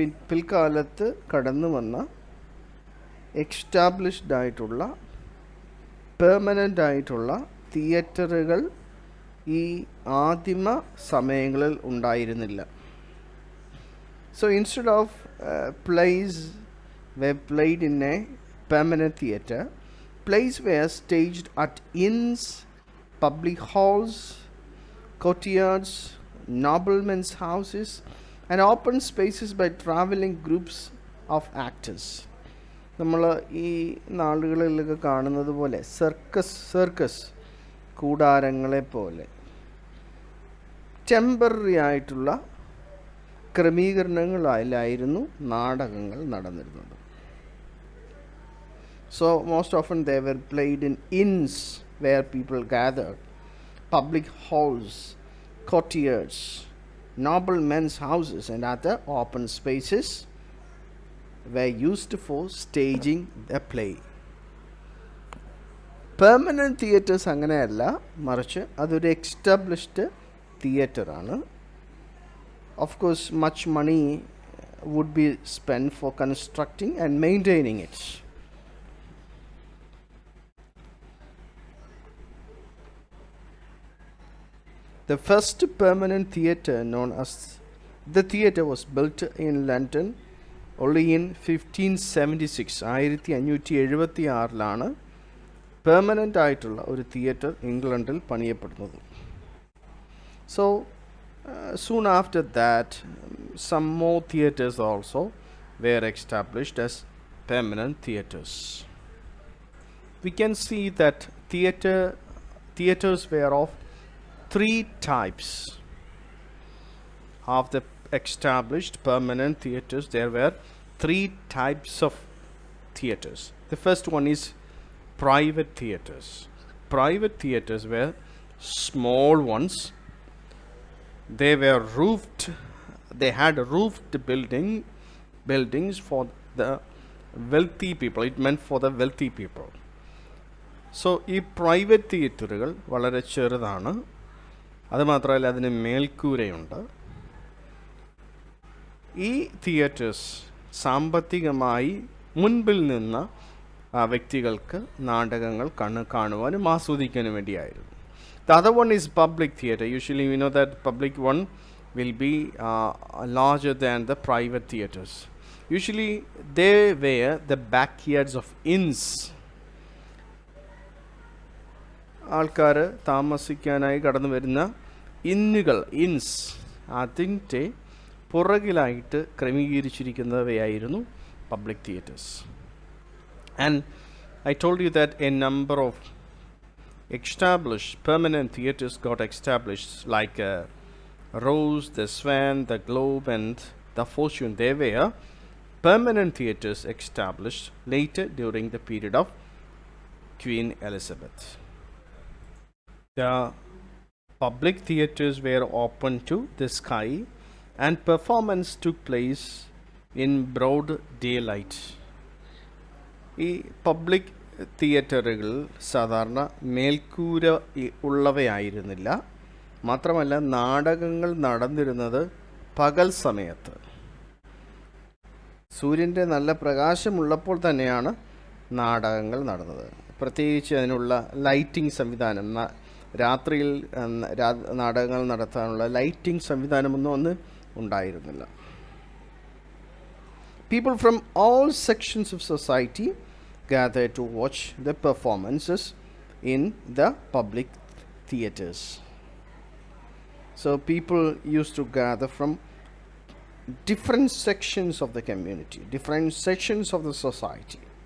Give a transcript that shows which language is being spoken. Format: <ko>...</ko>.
<ml>പിൽക്കാലത്ത് കടന്നു വന്ന എക്സ്റ്റാബ്ലിഷ്ഡ് ആയിട്ടുള്ള പെർമനൻ്റ് ആയിട്ടുള്ള തിയേറ്ററുകൾ ഈ ആദിമ സമയങ്ങളിൽ ഉണ്ടായിരുന്നില്ല.</ml> <en>So instead of plays were played in a permanent theatre, plays were staged at inns, public halls, courtyards, noblemen's houses, and open spaces by traveling groups of actors.</en> <ml>നമ്മൾ ഈ നാളുകളിലൊക്കെ കാണുന്നത് പോലെ സർക്കസ് കൂടാരങ്ങളെ പോലെ ടെമ്പററി ആയിട്ടുള്ള ക്രമീകരണങ്ങളിലായിരുന്നു നാടകങ്ങൾ നടന്നിരുന്നത്.</ml> <en>So most often they were played in inns where people gathered, public halls, courtyards, noble men's houses, and other open spaces were used for staging the play.</en> <ml>Permanent theatres അങ്ങനെയല്ല, മറിച്ച് അതൊരു established തിയേറ്ററാണ്.</ml> <en>Of course, much money would be spent for constructing and maintaining it. The first permanent theatre known as the theatre was built in London only in 1576.</en> <ml>1576 permanent ആയിട്ടുള്ള ഒരു theatre ഇംഗ്ലണ്ടിൽ പണിയപ്പെടുന്നത്.</ml> <en>So soon after that, some more theatres also were established as permanent theatres. We can see that theatres were of three types. Of the established permanent theatres, there were three types of theatres. The first one is private theatres. Private theatres were small ones. They were roofed. They had roofed buildings for the wealthy people. It meant for the wealthy people.</en> <ml>So ഈ private തിയേറ്ററുകൾ വളരെ ചെറുതാണ്. അതുമാത്രമല്ല, അതിന് മേൽക്കൂരയുണ്ട്. ഈ theatres സാമ്പത്തികമായി മുൻപിൽ നിന്ന വ്യക്തികൾക്ക് നാടകങ്ങൾ കാണുവാനും ആസ്വദിക്കാനും വേണ്ടിയായിരുന്നു.</ml> <en>The other one is public theatre. Usually we know that public one will be larger than the private theatres. Usually they were the backyards of inns.</en> <ml>ആൾക്കാർ താമസിക്കാനായി കടന്നു വരുന്ന ഇൻസ്, അതിൻ്റെ പുറകിലായിട്ട് ക്രമീകരിച്ചിരിക്കുന്നവയായിരുന്നു public theatres.</ml> <en>And I told you that a number of established permanent theatres got established, like Rose, the Swan, the Globe, and the Fortune. They were permanent theatres established later during the period of Queen Elizabeth. The public theatres were open to the sky, and performance took place in broad daylight.</en> <ml>ഈ public തിയേറ്ററുകൾ സാധാരണ മേൽക്കൂര ഉള്ളവയായിരുന്നില്ല. മാത്രമല്ല നാടകങ്ങൾ നടന്നിരുന്നത് പകൽ സമയത്ത്. സൂര്യൻ്റെ നല്ല പ്രകാശമുള്ളപ്പോൾ തന്നെയാണ് നാടകങ്ങൾ നടന്നത്. പ്രത്യേകിച്ച് അതിനുള്ള ലൈറ്റിംഗ് സംവിധാനം, രാത്രിയിൽ നാടകങ്ങൾ നടത്താനുള്ള ലൈറ്റിംഗ് സംവിധാനമൊന്നും അന്ന് ഉണ്ടായിരുന്നില്ല.</ml> <en>People from all sections of society gathered to watch the performances in the public theatres. So people used to gather from different sections of the community, different sections of the society.</en>